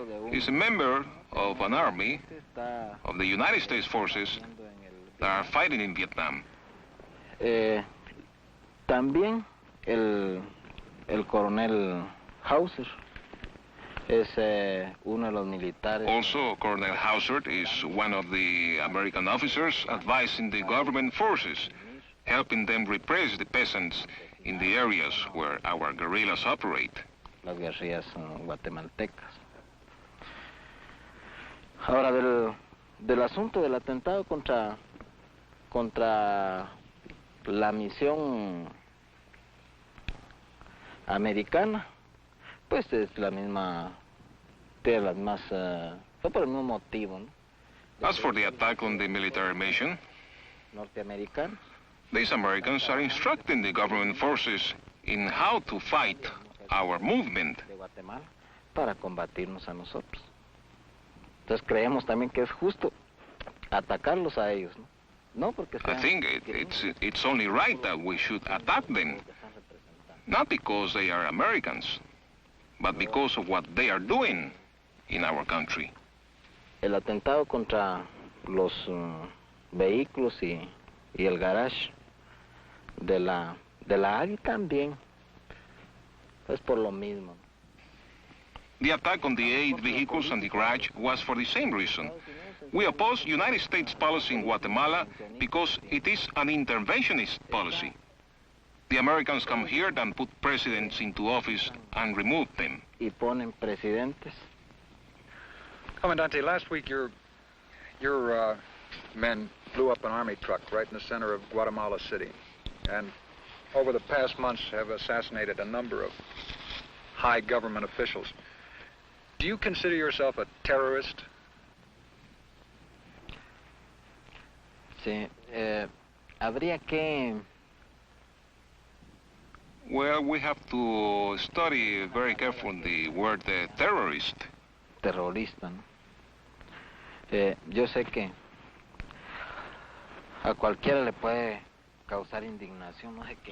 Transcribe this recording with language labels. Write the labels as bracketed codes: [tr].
[en] He's a member of an army of the United States forces that are fighting in Vietnam. [es] También el coronel Hauser es uno de los militares. [en] Also, Colonel Hauser is one of the American officers advising the government forces, helping them repress the peasants in the areas where our guerrillas operate. [es] Las guerrillas guatemaltecas. Ahora, del asunto del atentado contra la misión americana, pues es la misma, tiene las más, fue por el mismo motivo, ¿no? [en] As for the attack on the military mission, [es] norteamericano, [en] these Americans are instructing the government forces in how to fight our movement. [es] De Guatemala para combatirnos a nosotros. Entonces creemos también que es justo atacarlos a ellos, ¿no? No porque sean, [en] I think it's only right that we should attack them, not because they are Americans, but because of what they are doing in our country. [es] El atentado contra los vehículos y el garage de la AGI también es por lo mismo. [en] The attack on the 8 vehicles and the garage was for the same reason. We oppose United States policy in Guatemala because it is an interventionist policy. The Americans come here and put presidents into office and remove them. [es] Y ponen presidentes. [en] Commandante, last week your men blew up an army truck right in the center of Guatemala City, and over the past months have assassinated a number of high government officials. Do you consider yourself a terrorist? [es] Sí, habría que... [en] Well, we have to study very carefully the word terrorist. [es] Terrorista, ¿no? Yo sé que a cualquiera le puede causar indignación, no sé qué.